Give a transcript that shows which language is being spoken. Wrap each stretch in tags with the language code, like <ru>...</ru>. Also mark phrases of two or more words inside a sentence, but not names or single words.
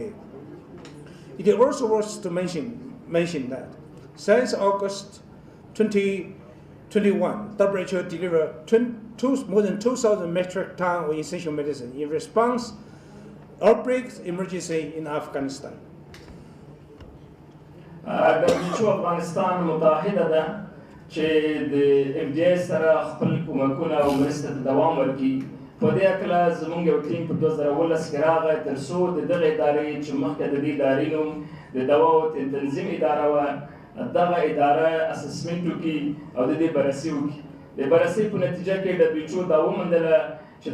<en>It also worth to mention that since August 2021, WHO delivered more than 2,000 metric tons of essential medicine in response outbreaks emergency in Afghanistan.</en> <ps>WHO افغانستان متحده ده چې د FDA سره خپل کومکونه او مرسته ته دوام ورکړي په دې هکله زموږ یو ټیم په 2019 کې راغی تر څو د دغه ادارې چې مخکې د دې ادارې نوم د دواو تنظیم اداره وه دغه اداره اسسمنټ وکړي او د دې بررسي وکړي د بررسي په نتیجه کې WHO دا وموندله چې</ps>